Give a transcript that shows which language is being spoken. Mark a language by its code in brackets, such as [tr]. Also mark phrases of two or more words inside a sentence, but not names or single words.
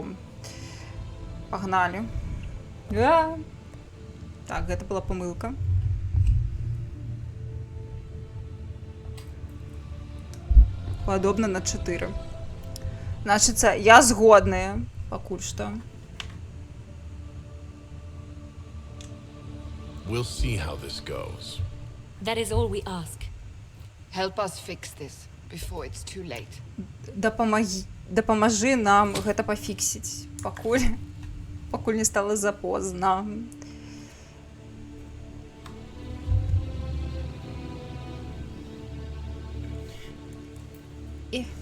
[be] Пагналі. Так, гэта была памылка. Падобна на 4. Значыцца, я згодная пакуль што. [en] We'll see how this goes. That is all we ask. Help us fix this before it's too late. [be] Дапамажы нам гэта пафіксіць, пакуль не стала запозна. І...